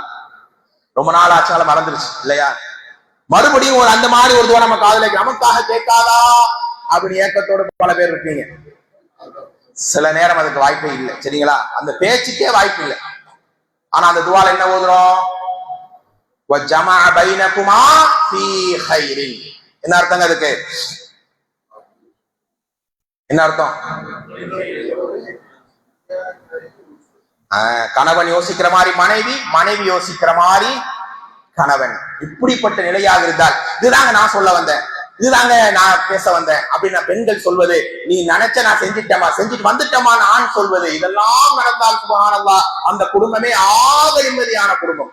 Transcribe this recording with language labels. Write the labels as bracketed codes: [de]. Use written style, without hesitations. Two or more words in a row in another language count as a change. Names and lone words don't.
[ta] ரொம்ப நாள் ஆச்சால மறந்துருச்சு இல்லையா? மறுபடியும் ஒரு அந்த மாதிரி ஒரு துவா நம்ம காதுல நமக்காக கேட்காதா அப்படின்னு ஏக்கத்தோடு பல பேர் இருப்பீங்க. சில நேரம் அதுக்கு வாய்ப்பே இல்லை, சரிங்களா? அந்த பேச்சுக்கே வாய்ப்பு இல்லை. ஆனா அந்த துவால என்ன ஓதுறோம்? [ar] وَجَمَعَ بَيْنَكُمَا فِي خَيْرٍ. [ta] என்ன அர்த்தங்க அதுக்கு? என்ன அர்த்தம்? கணவன் யோசிக்கிற மாதிரி மனைவி, மனைவி யோசிக்கிற மாதிரி கணவன், இப்படிப்பட்ட நிலையாக இருந்தால், இதுதாங்க நான் சொல்ல வந்தேன், இதுதாங்க நான் பேச வந்தேன் அப்படின்னு பெண்கள் சொல்வது, நீ நினைச்ச நான் செஞ்சுட்டேமா செஞ்சுட்டு வந்துட்டமா நான் சொல்வது, இதெல்லாம் நடந்தால் சுப்ஹானல்லாஹ் அந்த குடும்பமே ஆக நிம்மதியான குடும்பம்.